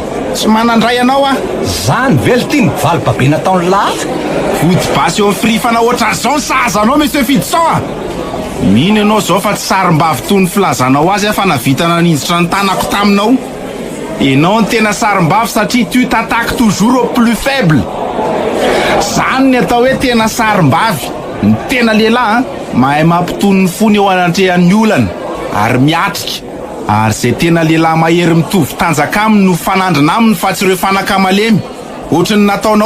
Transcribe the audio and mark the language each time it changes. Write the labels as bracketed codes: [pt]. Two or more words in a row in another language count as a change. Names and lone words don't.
[mg] Tsy manandray ianao a. Zany velotiny valibabe nataony lahy. Vody basy eo amin'ny firifana ohatran'izao ny sazanao monsieur Fidson a. Mino ianao zao fa tsy sarim-bavy toy ny filazanao azy fa navitana ninjitra ny tanako taminao. Ianao ny tena sarim-bavy satria [fr] tu t'attaques toujours au plus faible. [mg] Zany ny atao hoe tena sarim-bavy. Ny tena lehilahy mahay mampitony ny fony eo anatrehan'ny olana ary miatrika. Ary zay tena lehilahy mahery mitovy tanjaka aminy no fanandrina aminy fa tsy ireo fanakamalemy ohatrany nataonao.